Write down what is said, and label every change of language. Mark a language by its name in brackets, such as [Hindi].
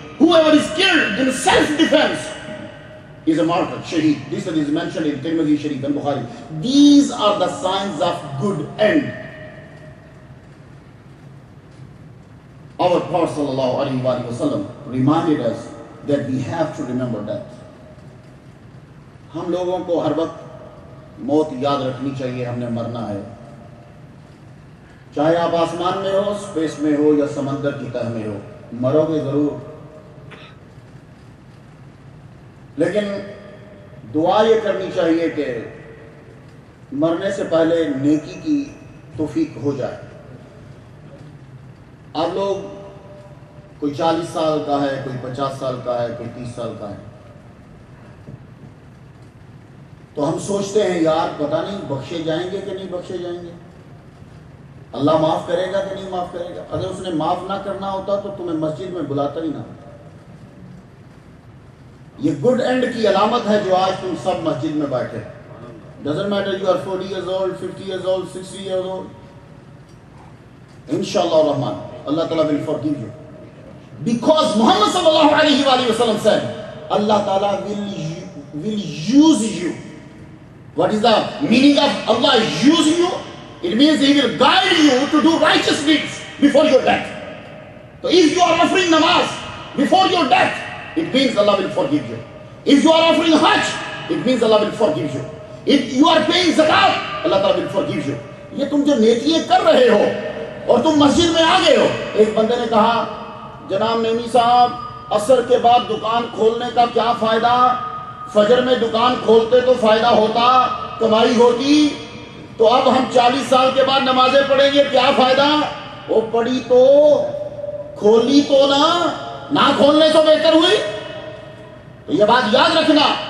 [English] Whoever is killed in self-defense is a martyr, shaheed. This is mentioned in Tirmidhi Sharif and Bukhari. These are the signs of good end. Our Prophet ﷺ reminded us that we have to remember that. [Urdu] ہم لوگوں کو ہر وقت موت یاد رکھنی چاہیے، ہم نے مرنا ہے. چاہے آپ آسمان میں ہو، اسپیس میں ہو یا سمندر کی تہ میں ہو، مرو گے ضرور. لیکن دعا یہ کرنی چاہیے کہ مرنے سے پہلے نیکی کی توفیق ہو جائے. آپ لوگ کوئی 40 سال کا ہے، کوئی 50 سال کا ہے، کوئی 30 سال کا ہے، تو ہم سوچتے ہیں یار پتہ نہیں بخشے جائیں گے کہ نہیں بخشے جائیں گے، اللہ معاف کرے گا کہ نہیں معاف کرے گا. اگر اس نے معاف نہ کرنا ہوتا تو تمہیں مسجد میں بلاتا ہی نہ. یہ گڈ اینڈ کی علامت ہے جو آج تم سب مسجد میں بیٹھے. [English] Doesn't matter you are 40 years old, 50 years old, 60 years old. Inshallah Rahman, Allah Ta'ala will forgive you. Because Muhammad Sallallahu Alaihi Wasallam said, Allah Ta'ala will use you. What is the meaning of Allah using you? It means He will guide you to do righteous deeds before your death. So if you are offering namaz before your death, it means Allah will forgive you. If you are offering hajj, it means Allah will forgive you. If you are paying zakat, Allah Ta'ala will forgive you. [Urdu] یہ تم جو نیکیاں کر رہے ہو اور تم مسجد میں آ گئے ہو. ایک بندے نے کہا جناب نعیمی صاحب عصر کے بعد دکان کھولنے کا کیا فائدہ؟ فجر میں دکان کھولتے تو فائدہ ہوتا، کمائی ہوتی. تو اب ہم 40 سال کے بعد نمازیں پڑھیں گے، کیا فائدہ؟ وہ پڑھی تو کھولی تو نہ کھولنے تو بہتر ہوئی. تو یہ بات یاد رکھنا